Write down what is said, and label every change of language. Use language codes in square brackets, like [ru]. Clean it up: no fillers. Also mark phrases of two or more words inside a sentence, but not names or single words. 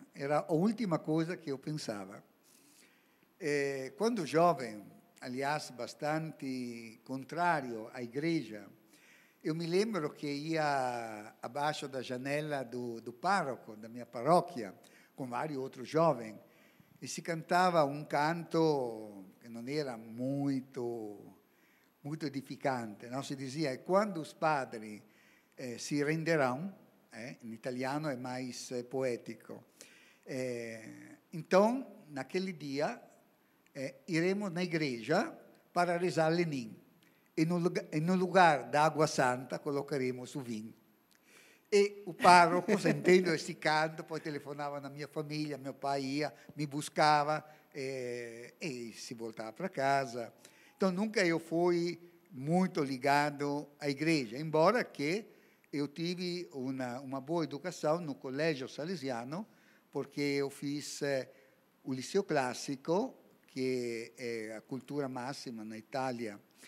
[pt] Era a última coisa que eu pensava. Quando jovem, aliás, bastante contrário à igreja, eu me lembro que ia abaixo da janela do pároco, da minha paróquia, com vários outros jovens, e se cantava um canto que não era muito edificante. Não? Se dizia, quando os padres [it] si renderanno, in italiano è [pt] mais poetico. Então, naquele dia, iremos na igreja para rezar Lenin. E no lugar da água santa, colocaremos o vinho. E o pároco, sentendo esse canto, poi telefonava na minha família, meu pai ia, me buscava e se voltava para casa. Então, nunca eu fui muito ligado à igreja, embora que eu tive uma boa educação no colégio salesiano, porque eu fiz o liceu clássico, que é a cultura máxima na Itália,